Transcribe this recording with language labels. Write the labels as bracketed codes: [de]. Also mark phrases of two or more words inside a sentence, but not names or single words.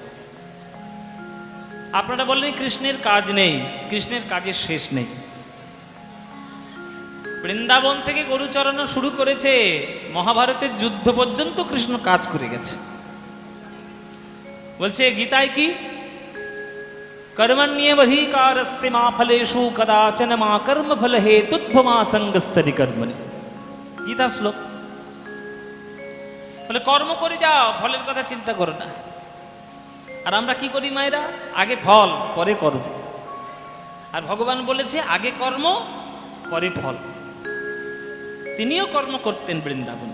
[bn] আপনারা বললেন কৃষ্ণের কাজ নেই, কৃষ্ণের কাজের শেষ নেই। বৃন্দাবন থেকে গরু চড়ানো শুরু করেছে, মহাভারতের যুদ্ধ পর্যন্ত কৃষ্ণ কাজ করে গেছে। বলছে গীতায় কি, [sa] कर्मण्येवाधिकारस्ते मा फलेषु कदाचन मा कर्म फल हेतुत्वमा संगस्तरि कर्मणि। [bn] গীতা শ্লোক বলে কর্ম করে যাও, ফলের কথা চিন্তা করো না। আর আমরা কি করি মায়েরা, আগে ফল পরে কর্ম। আর ভগবান বলেছে আগে কর্ম পরে ফল। তিনিও কর্ম করতেন বৃন্দাবনে।